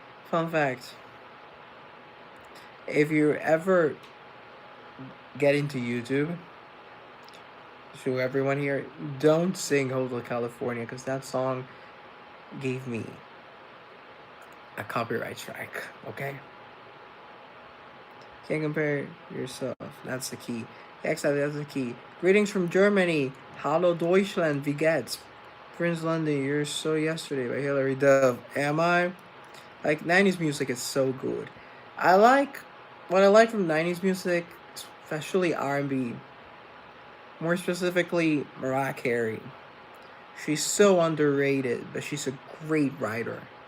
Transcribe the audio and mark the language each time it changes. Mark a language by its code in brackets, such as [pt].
[en] Fun fact. If you ever get into YouTube, to everyone here, don't sing Hotel California, because that song gave me a copyright strike, okay? Can't compare yourself. That's the key. Exactly, that's the key. Greetings from Germany. [de] Hallo Deutschland, wie geht's? [en] Prince London, You're So Yesterday by Hilary Duff. Am I? Like, 90s music is so good. What I like from 90s music, especially R&B. More specifically, Mariah Carey. She's so underrated, but she's a great writer.